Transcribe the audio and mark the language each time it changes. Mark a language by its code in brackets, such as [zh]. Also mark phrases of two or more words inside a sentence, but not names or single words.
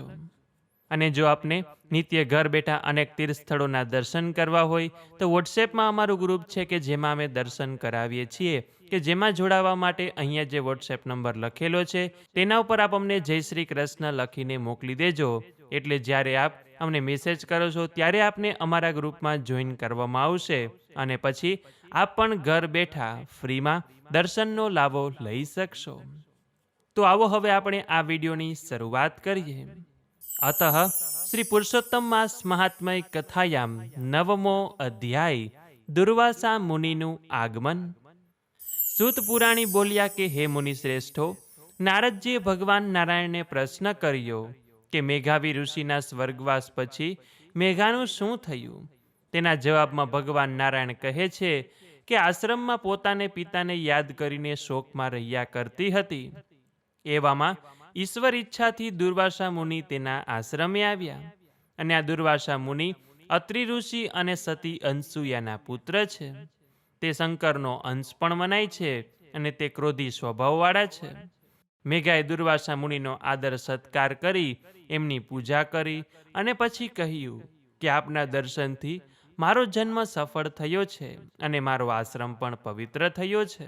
[gu] અને જો આપને નિત્ય ઘર બેઠા અનેક તીર્થ સ્થળોના દર્શન કરવા હોય તો વોટ્સએપમાં અમારું ગ્રુપ છે કે જેમાં અમે દર્શન કરાવીએ છીએ, કે જેમાં જોડાવા માટે અહીંયા જે વોટ્સએપ નંબર લખેલો છે તેના ઉપર આપ અમને જય શ્રી કૃષ્ણ લખીને મોકલી દેજો. એટલે જ્યારે આપ અમને મેસેજ કરો છો ત્યારે આપને અમારા ગ્રુપમાં જોઈન કરવામાં આવશે અને પછી આપ પણ ઘર બેઠા ફ્રીમાં દર્શનનો લાભો લઈ શકશો. તો આવો હવે આપણે આ વિડીયોની શરૂઆત કરીએ. અતઃ શ્રી પુરુષોત્તમ માસ મહાત્મ્ય કથાયામ 9મો અધ્યાય દુર્વાસા મુનિનું આગમન. સૂત પુરાણી બોલિયા કે હે મુનિ શ્રેષ્ઠો, નારદજીએ ભગવાન નારાયણ ને પ્રશ્ન કર્યો કે મેઘાવી ઋષિના સ્વર્ગવાસ પછી મેઘાનું શું થયું. તેના જવાબમાં ભગવાન નારાયણ કહે છે કે આશ્રમમાં પોતાને પિતાને યાદ કરીને શોકમાં રહ્યા કરતી હતી. એવામાં ઈશ્વર ઈચ્છાથી દુર્વાસા મુનિ તેના આશ્રમે આવ્યા અને આ દુર્વાસા મુનિ અત્રિ ઋષિ અને સતી અનસૂયાના પુત્ર છે. તે શંકરનો અંશ પણ મનાય છે અને તે ક્રોધી સ્વભાવવાળા છે. મેઘાએ દુર્વાસા મુનિનો આદર સત્કાર કરી એમની પૂજા કરી અને પછી કહ્યું કે આપના દર્શનથી મારો જન્મ સફળ થયો છે અને મારો આશ્રમ પણ પવિત્ર થયો છે.